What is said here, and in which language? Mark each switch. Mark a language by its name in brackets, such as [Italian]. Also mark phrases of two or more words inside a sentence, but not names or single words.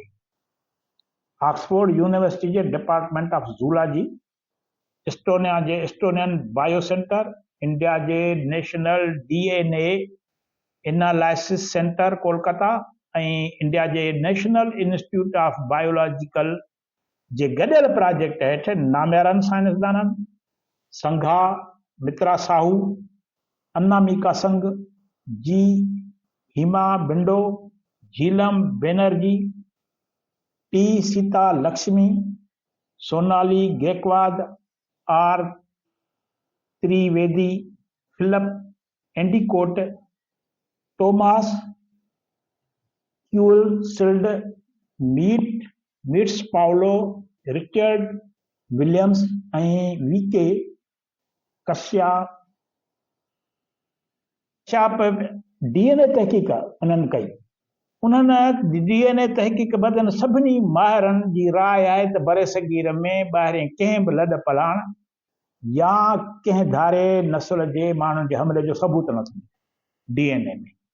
[Sindhi] ऑक्सफोर्ड यूनिवर्सिटी जे डिपार्टमेंट ऑफ ज़ूलॉजी, एस्टोनिया जे एस्टोनियन बायो सेंटर, इंडिया जे नेशनल DNA एनालिसिस सेंटर कोलकाता ऐं इंडिया जे नेशनल इंस्टीट्यूट ऑफ बायोलॉजिकल जे गॾियल प्रोजेक्ट हेठि नाम्यारनि साइंसदाननि संघा मित्रा साहू, अन्नामिका संघ, जी हिमा बिंडो, झीलम बैनर्जी, टी सीता लक्ष्मी, सोनाली गेकवाद, आर त्रिवेदी, फिलिप एंडिकोट, टोमास क्यूल सिल्ड, मीट्स पाउलो, रिचर्ड विलियम्स ऐं वीके कश्यप DNA तहक़ीक़ उन्हनि कई। उन्हनि DNA तहक़ीक़ बदन सभिनी माहिरनि जी राय आहे त बरे सगीर में ॿाहिरें कंहिं बि लॾ पलाण या कंहिं धारे नस्ल जे माण्हुनि जे हमले जो सबूत न थींदो DNA में।